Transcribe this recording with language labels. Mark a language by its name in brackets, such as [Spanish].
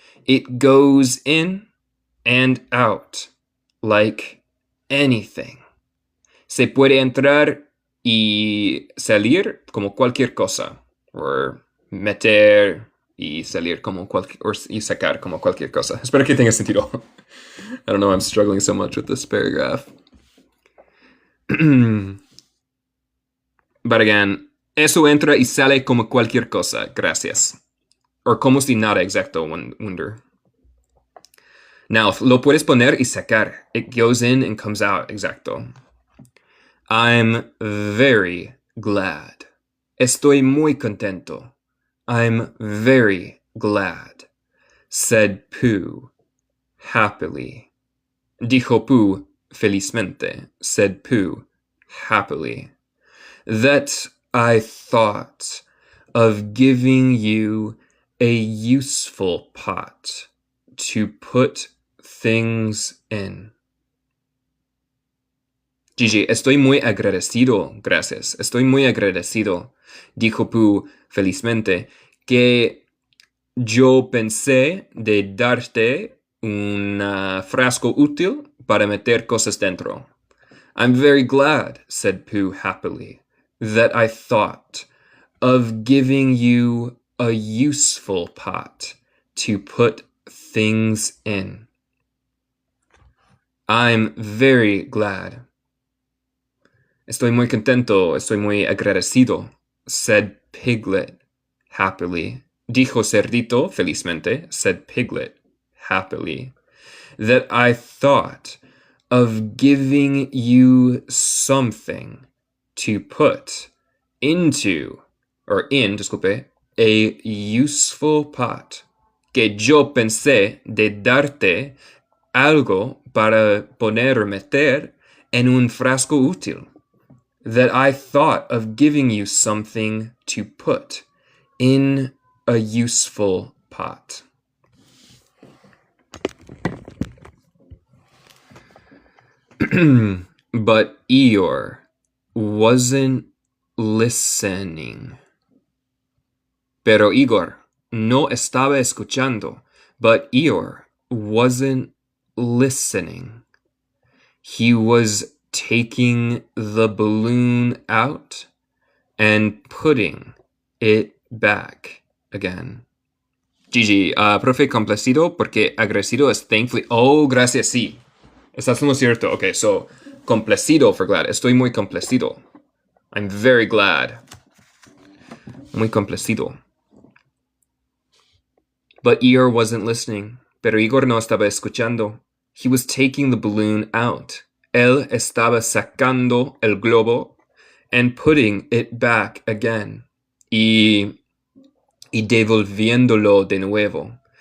[English] It goes in and out like anything. [Spanish] Se puede entrar y salir como cualquier cosa. O meter y salir como y sacar como cualquier cosa. Espero que tenga sentido. [English] I don't know, I'm struggling so much with this paragraph. [Spanish] But again, eso entra y sale como cualquier cosa. Gracias. O como si nada, exacto, wonder. Now, lo puedes poner y sacar. [English] It goes in and comes out, exacto. I'm very glad. [Spanish] Estoy muy contento. [English] I'm very glad, said Pooh happily. [Spanish] Dijo Pooh felizmente, [English] said Pooh happily. That I thought of giving you a useful pot to put things in. [Spanish] Gigi, estoy muy agradecido, gracias. Estoy muy agradecido, dijo Pooh felizmente, que yo pensé de darte un frasco útil para meter cosas dentro. [English] I'm very glad, said Pooh happily, that I thought of giving you a useful pot to put things in. I'm very glad. [Spanish] Estoy muy contento, estoy muy agradecido, [English] said Piglet happily. [Spanish] Dijo Cerdito felizmente, [English] said Piglet happily, that I thought of giving you something to put into, or in, disculpe, a useful pot. [Spanish] Que yo pensé de darte algo para poner o meter en un frasco útil. [English] That I thought of giving you something to put in a useful pot. But Eeyore wasn't listening. [Spanish] Pero Igor no estaba escuchando. [English] But Eeyore wasn't listening. He was taking the balloon out and putting it back again. [Spanish] Gigi, profe, complacido porque agradecido es thankfully. Oh, gracias, sí. Estás en lo cierto. Okay, so, complacido for glad. Estoy muy complacido. [English] I'm very glad. [Spanish] Muy complacido. [English] But Eeyore wasn't listening. [Spanish] Pero Igor no estaba escuchando. [English] He was taking the balloon out. [Spanish] Él estaba sacando el globo [English] and putting it back again. [Spanish] Y devolviéndolo de nuevo.